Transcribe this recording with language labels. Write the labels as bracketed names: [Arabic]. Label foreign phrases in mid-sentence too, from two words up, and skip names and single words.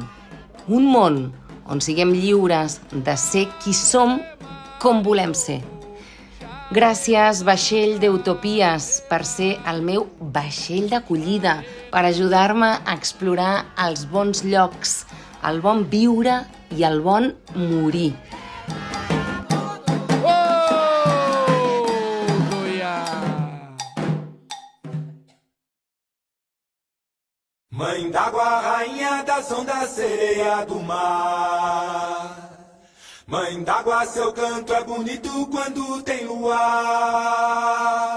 [Catalan] Un món on siguem lliures de ser qui som com volem ser. Gràcies, vaixell d'utopies, per ser el meu vaixell d'acollida, per ajudar-me a explorar els bons llocs, el bon viure i el bon morir. [Portuguese] Mãe d'água, rainha das ondas, sereia do mar. Mãe d'água, seu canto é bonito quando tem luar.